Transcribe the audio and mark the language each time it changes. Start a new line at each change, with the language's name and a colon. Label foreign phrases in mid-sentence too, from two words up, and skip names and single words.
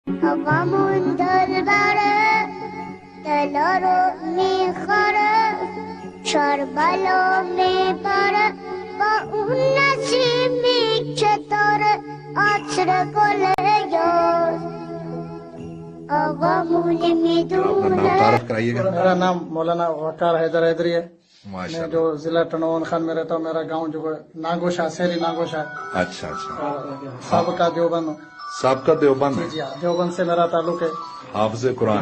Persian: غم دلبره دلارو میخوره شربلو میبره با اون نسیمی که داره عطر گل یار آقامون
Urdu: اپنا نام میدونه. تعارف کرائیے گا. میرا نام مولانا وقار حیدر حیدری ہے. ماشاء میں اللہ. جو ضلع ٹنون خان میں رہتا ہوں. میرا گاؤں جو ہے ناگوشا سیری ناگوشا اچھا اچھا. سابقہ دیوبند. سابقہ دیوبند ہے. جی ہاں دیوبند سے میرا تعلق ہے. حافظ قرآن.